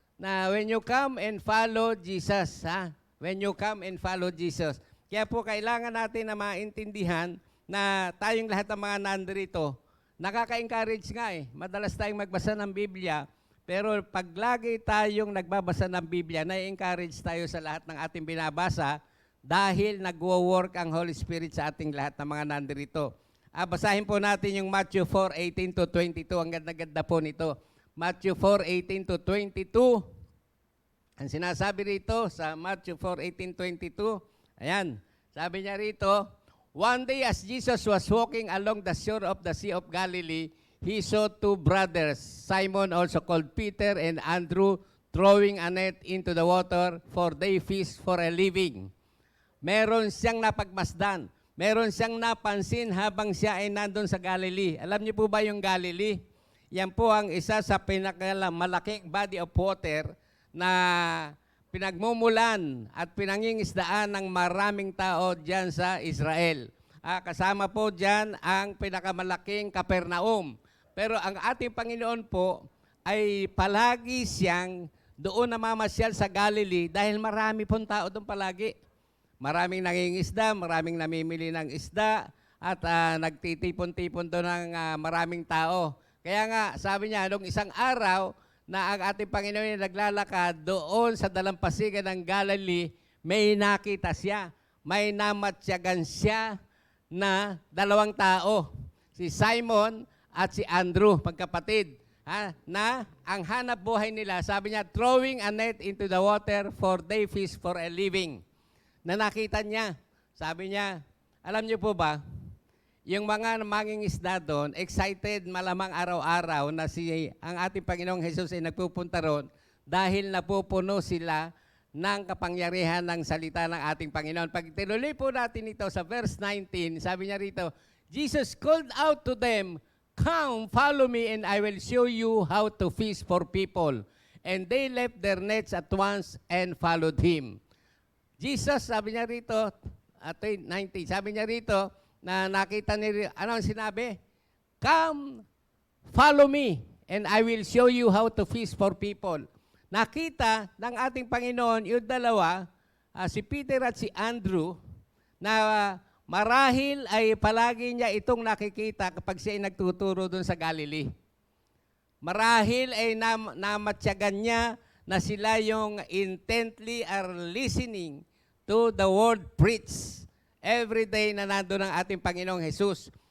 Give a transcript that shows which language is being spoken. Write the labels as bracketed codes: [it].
[en] Na when you come and follow Jesus, when you come and follow Jesus. [tl] Kaya po kailangan natin na maintindihan na tayong lahat ng mga nandito, nakaka-encourage nga Madalas tayong magbasa ng Biblia, pero pag lagi tayong nagbabasa ng Biblia, na-encourage tayo sa lahat ng ating binabasa dahil nagwo-work ang Holy Spirit sa ating lahat ng mga nandito. Basahin po natin yung Matthew 4:18 to 22. Ang ganda-ganda po nito. Matthew 4:18 to 22. Ang sinasabi rito sa Matthew 4:18-22, ayan, sabi niya rito, [en] one day as Jesus was walking along the shore of the Sea of Galilee, he saw two brothers, Simon also called Peter and Andrew, throwing a net into the water, for they fish for a living. [tl] Meron siyang napagmasdan, meron siyang napansin habang siya ay nandun sa Galilee. Alam niyo po ba yung Galilee? Yan po ang isa sa pinakamalaking body of water na pinagmumulan at pinangingisdaan ng maraming tao dyan sa Israel. Kasama po dyan ang pinakamalaking Capernaum. Pero ang ating Panginoon po ay palagi siyang doon namamasyal sa Galilee dahil marami pong tao doon palagi. Maraming nangingisda, maraming namimili ng isda at nagtitipon-tipon doon ng maraming tao. Kaya nga, sabi niya, nung isang araw na ang ating Panginoon ay naglalakad doon sa dalampasigan ng Galilee, may nakita siya. May namatsyagan siya na dalawang tao. Si Simon at si Andrew, magkapatid. Na ang hanap buhay nila, sabi niya, [en] throwing a net into the water for they fish for a living. [tl] Na nakita niya, sabi niya, alam niyo po ba, yung mga mangingisda doon, excited malamang araw-araw na ang ating Panginoong Jesus ay nagpupunta roon dahil napupuno sila ng kapangyarihan ng salita ng ating Panginoon. Pag tinuloy po natin ito sa verse 19, sabi niya rito, [en] Jesus called out to them, come, follow me and I will show you how to fish for people. And they left their nets at once and followed Him. [tl] Jesus, sabi niya rito, at 19, sabi niya rito, na nakita niya, ano ang sinabi? [en] Come, follow me, and I will show you how to fish for people. [tl] Nakita ng ating Panginoon, yung dalawa, si Peter at si Andrew, na marahil ay palagi niya itong nakikita kapag siya ay nagtuturo doon sa Galilee. Marahil ay namatsyagan niya na sila yung [en] intently are listening to the word preached every day [tl] na nandun ang ating Panginoong Jesus.